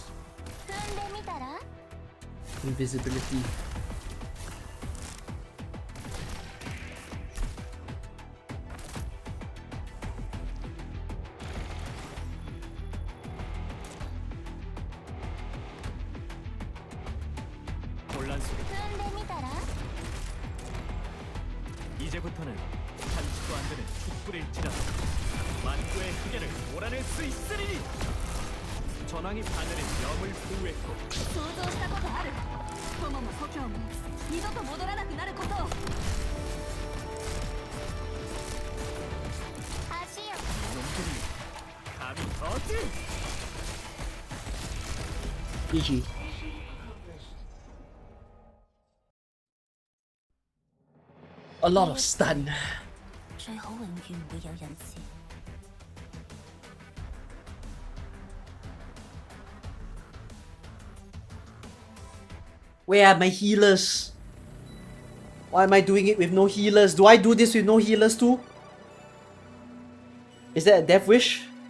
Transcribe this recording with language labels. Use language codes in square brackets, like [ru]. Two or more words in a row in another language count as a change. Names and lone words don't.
[ja] 踏んでみたら [en] Invisibility. [ko] 혼란 속에 [ja] 踏んでみたら [ko] 이제부터는 한치도 안 되는 촛불일지라도 만구의 흑연을 몰아낼 수 있으리니. 전황이 바늘의 염을 보호했고 [ja] 想像したことある。友も故郷も二度と戻らなくなることを。足を [ko] 놈들이 감히 어찌 [en] GG. A lot of stun. [yue] 最好永遠唔會有人事。 [en] Where are my healers? Why am I doing it with no healers? Do I do this with no healers too? Is that a death wish?